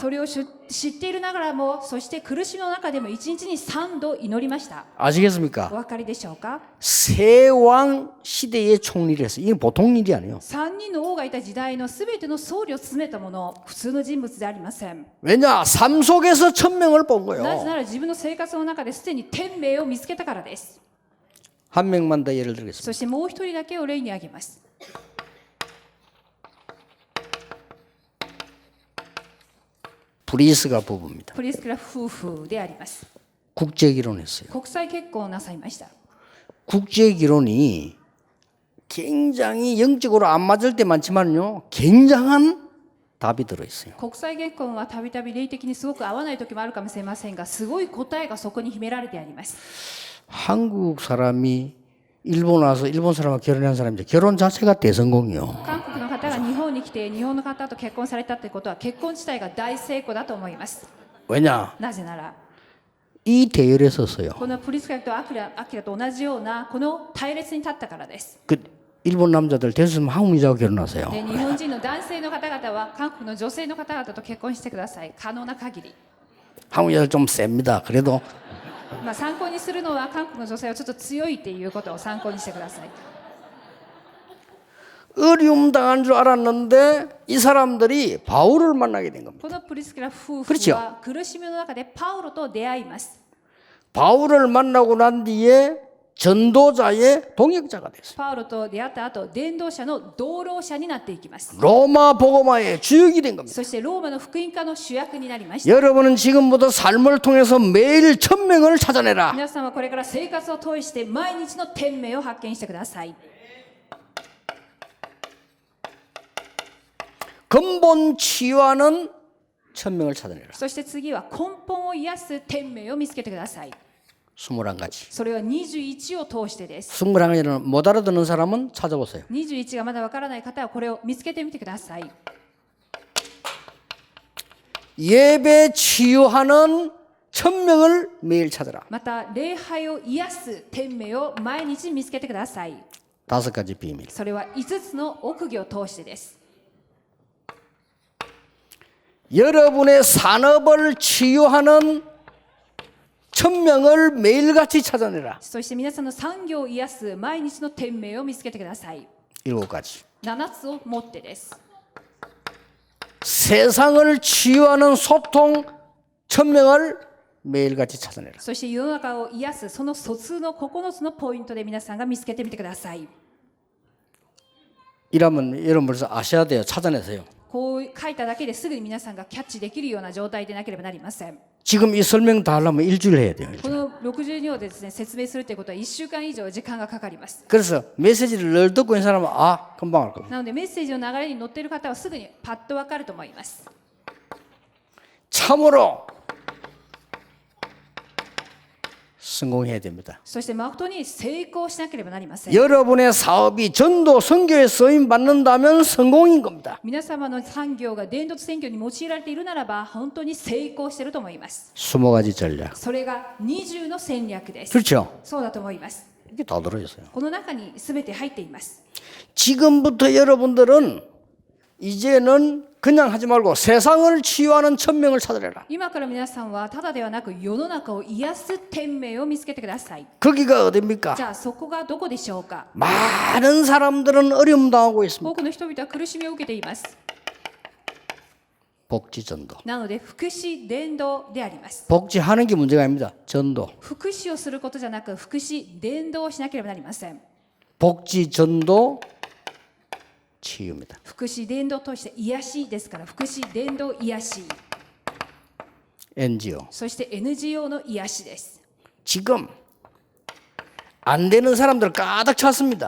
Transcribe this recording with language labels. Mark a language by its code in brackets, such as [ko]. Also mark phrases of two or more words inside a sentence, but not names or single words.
[ja] それを知っているながらも、そして苦しみの中でも一日に3度祈りました。 [ko] 아시겠습니까? [ja] お分かりでしょうか。 [ko] 세왕 시대의 총리를 했어요. 이게 보통 일이 아니에요. [ja] 3 人の王がいた時代のすべての総理を務めたもの、普通の人物ではありません。 [ko] 왜냐? 삶 속에서 천명을 본 [ja] なぜ [ko] 거예요. [ja] なら自分の生活の中ですでに天命を見つけたからです。 [ko] 한 명만 더 예를 들겠습니다. [ja] そしてもう一人だけを例に挙げます。 [ko] 브리스가 부부입니다. [ja] プリスクラ夫婦であります。 [ko] 국제 결혼했어요. [ja] 国際結婚をなさいました。 [ko] 국제 결혼이 굉장히 영적으로 안 맞을 때 많지만요. 굉장한 답이 들어있어요. [ja] 国際結婚はたびたび霊的にすごく合わない時もあるかもしれませんが、すごい答えがそこに秘められてあります。 [ko] 한국 사람이 일본 와서 일본 사람과 결혼한 사람인데 결혼 자체가 대성공이요. [ja] 韓国の方が日本に来て日本の方と結婚されたってことは結婚自体が大成功だと思います。 [ko] 왜냐? [ja] なぜなら [ko] 이 대열에 섰어요. [ja] このプリスカとアキラと同じようなこの隊列に立ったからです。 [ko] 그 일본 남자들 됐으면 한국 여자하고 결혼하세요. [ja] で日本人の男性の方々は韓国の女性の方々と結婚してください。可能な限り。 [ko] 한국 여자 좀 셉니다. 그래도 [ja] 参考にするのは韓国の女性はちょっと強いっていうことを参考にしてください。 [ko] 어려움 당한 줄 알았는데 이 사람들이 바울을 만나게 된 겁니다. [ja] このプリスキラ夫婦 [ko] 그렇죠 [ja] は苦しみの中でパウロと出会います。 [ko] 바울을 만나고 난 뒤에 전도자의 동역자가 됐어요. [ja] パウロと出会った後、伝道者の同労者になっていきます。 [ko] 로마 복음화의 주역이 된 겁니다. [ja] そしてローマの福音家の主役になりました。 [ko] 여러분은 지금부터 삶을 통해서 매일 천명을 찾아내라. [ja] 皆さんはこれから生活を通して毎日の天命を発見してください。 [ko] 근본 치유하는 천명을 찾아내라. [ja] そして次は根本を癒す天命を見つけてください。 [ko] 21가지. [ja] それは21を通してです。 [ko] 21가지는 못 알아듣는 사람은 찾아보세요. [ja] 21 がまだわからない方はこれを見つけてみてください。 [ko] 예배 치유하는 천명을 매일 찾아라. [ja] また礼拝を癒す天命を毎日見つけてください。 [ko] 5가지 비밀. [ja] それは5つの奥義を通してです。 [ko] 여러분의 산업을 치유하는 천명을 매일같이 찾아내라. [ja] そして皆さんの産業を癒す毎日の天命を見つけてください。 [ko] 7가지. [ja] 7つを持ってです。 [ko] 세상을 치유하는 소통 천명을 매일같이 찾아내라. [ja] そして世の中を癒すその疎通の9つのポイントで皆さんが見つけてみてください。 [ko] 이러면 여러분 벌써 아셔야 돼요. 찾아내세요. [ja] こう書いただけですぐに皆さんがキャッチできるような状態でなければなりません。 [ko] 지금 이 설명 다 하려면 일주일 해야 돼요. [ja] この62をですね、説明するということは1週間以上時間がかかります。 [ko] 그래서 메시지를 늘 듣고 있는 사람은 아 금방 알 겁니다. [ja] なのでメッセージの流れに乗っている方はすぐにパッとわかると思います。 [ko] 참으로 성공해야 됩니다. [ja] そして誠に成功しなければなりません。 [ko] 여러분의 사업이 전도 선교에 쓰임 받는다면 성공인 겁니다. [ja] 皆様の産業が伝道宣教に用いられているならば本当に成功していると思います。 [ko] 20가지 전략. [ja] それが20の戦略です。 [ko] 그렇죠? [ja] そうだと思います。 [ko] 이게 다 들어있어요. [ja] この中に全て入っています。 [ko] 지금부터 여러분들은 이제는 그냥 하지 말고 세상을 치유하는 천명을 찾으래라. [ja] 今から皆さんはただではなく世の中を癒す天命を見つけてください。 [ko] 거기가 어딥니까? [ja] じゃあそこがどこでしょうか。 [ko] 많은 사람들은 어려움 당하고 있습니다. [ja] 多くの人々は苦しみを受けています。 [ko] 복지전도. [ja] なので福祉伝道であります。 [ko] 복지하는 게 문제가 아닙니다. 전도. [ja] 福祉をすることじゃなく福祉伝道をしなければなりません。 [ko] 복지전도 치유입니다. [ja] 福祉伝道として癒しですから福祉伝道癒し [ko] NGO. [ja] そして NGO の癒しです。 [ko] 지금 안 되는 사람들 가득 찼습니다.